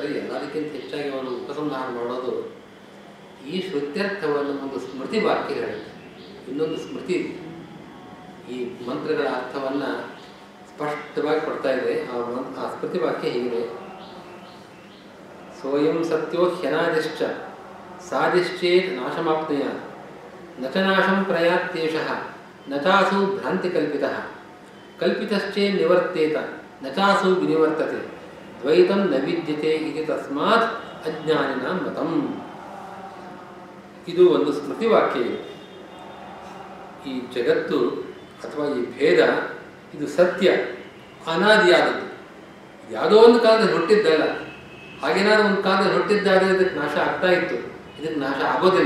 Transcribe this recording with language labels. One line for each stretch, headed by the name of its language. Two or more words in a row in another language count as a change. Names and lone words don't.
Kannada: ಎಲ್ಲದಕ್ಕಿಂತ ಹೆಚ್ಚಾಗಿ ಅವರು ಉಪಸಂಹಾರ ಮಾಡೋದು ಈ ಶ್ರುತ್ಯರ್ಥವನ್ನು ಒಂದು ಸ್ಮೃತಿ ವಾಕ್ಯ ಹೇಳುತ್ತೆ. ಇನ್ನೊಂದು ಸ್ಮೃತಿ ಈ ಮಂತ್ರಗಳ ಅರ್ಥವನ್ನು ಸ್ಪಷ್ಟವಾಗಿ ಕೊಡ್ತಾ ಇದೆ. ಆ ಸ್ಮೃತಿ ವಾಕ್ಯ ಹೀಗಿದೆ:
Sanskrit: ಸೋಯಂ ಸತ್ಯೋ ಹ್ಯನಾದಿಶ್ಚ ಸಾದಿಶ್ಚೇತ್ ನಾಶಮಾಪ್ನುಯ ನ ಚ ನಾಶಂ ಪ್ರಯಾತ್ಯೇಷಃ ನ ಚಾಸು ಭ್ರಾಂತಿ ಕಲ್ಪಿತಃ ಕಲ್ಪಿತಶ್ಚೇ ನಿವರ್ತೇತ ನ ಚಾಸು ವಿನಿವರ್ತತೆ ದ್ವೈತಂ ನ ವಿದ್ಯತೆ ಇತಿ ತಸ್ಮಾತ್ ಅಜ್ಞಾನಿನ ಮತಂ.
Kannada: ಇದು ಒಂದು ಸ್ಮೃತಿ ವಾಕ್ಯ. ಈ ಜಗತ್ತು ಅಥವಾ ಈ ಭೇದ ಇದು ಸತ್ಯ, ಅನಾದಿಯಾದದ್ದು, ಯಾವುದೋ ಒಂದು ಕಾಲದಲ್ಲಿ ಹುಟ್ಟಿದ್ದಲ್ಲ. ಹಾಗೇನಾದ್ರೂ ಒಂದು ಕಾಲದಲ್ಲಿ ಹುಟ್ಟಿದ್ದಾದರೆ ಇದಕ್ಕೆ ನಾಶ ಆಗ್ತಾ ಇತ್ತು, ಇದಕ್ಕೆ ನಾಶ ಆಗೋದಿಲ್ಲ.